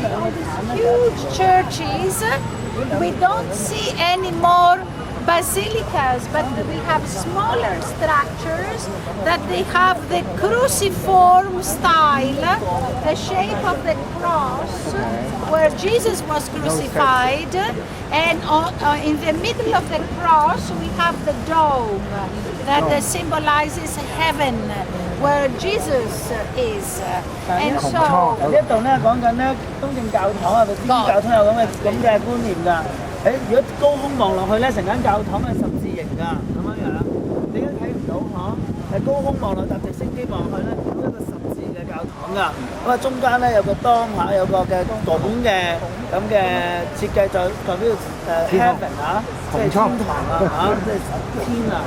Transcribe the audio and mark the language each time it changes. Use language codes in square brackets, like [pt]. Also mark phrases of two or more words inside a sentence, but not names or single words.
[en] all these huge churches, we don't see any more basilicas, but we have smaller structures that they have the cruciform style, the shape of the cross where Jesus was crucified, and in the middle of the cross we have the dome that symbolizes heaven where Jesus is. And so [yue] 呢度咧講緊咧東正教堂啊，天主教堂有咁嘅觀念㗎。如果高空望落去咧，成間教堂係十字形㗎，咁樣樣，你而家睇唔到嗬？係高空望落搭直升機望去咧，見到一個十字嘅教堂㗎。咁啊，中間咧有個當下有個嘅拱嘅咁嘅設計，代表heaven 啊，即係天堂啊嚇，即係天啊。